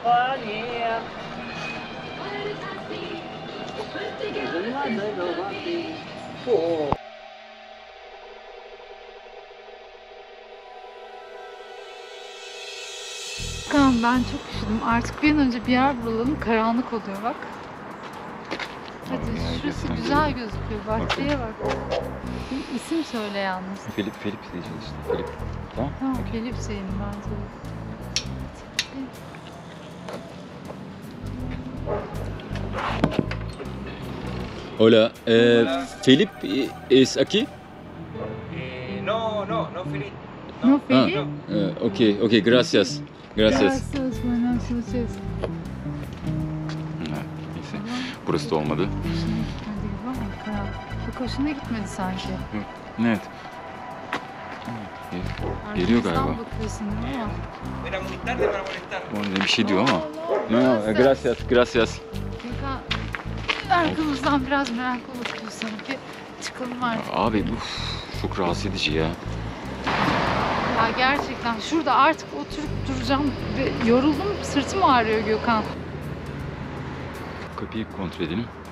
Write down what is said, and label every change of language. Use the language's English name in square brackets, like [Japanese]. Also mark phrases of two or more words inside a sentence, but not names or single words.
[Turkish] Tamam, ben çok üşüdüm. Artık bir an önce bir yer bulalım. Karanlık oluyor bak. Hadi şurası güzel gözüküyor. Bahçeye bak. Bir isim söyle yalnız. Felip diyeceğiz işte. Felip. Tamam. Tamam, Okey. Felip Hüseyin bence. [Spanish] Hola. Felip es aquí? No, Philip. No, Felip? Okay, gracias. Gracias. Gracias, buenas noches. [Turkish] Neyse. Burası da olmadı. Hoşuna gitmedi gibi ama karanlık. Çok hoşuna gitmedi sanki. Evet. Geliyor Arkamızdan galiba. bakıyorsun değil mi? [Spanish] Era muy tarde para molestar. [Turkish] O ne bir şey diyor ama. [Spanish] No, gracias. [Turkish] Gökhan, arkamızdan biraz meraklı bakıyor sanki. Çıkalım artık. Abi bu çok rahatsız edici ya. Ya gerçekten şurada artık oturup duracağım ve yoruldum, sırtım ağrıyor Gökhan. Kapıyı kontrol edelim.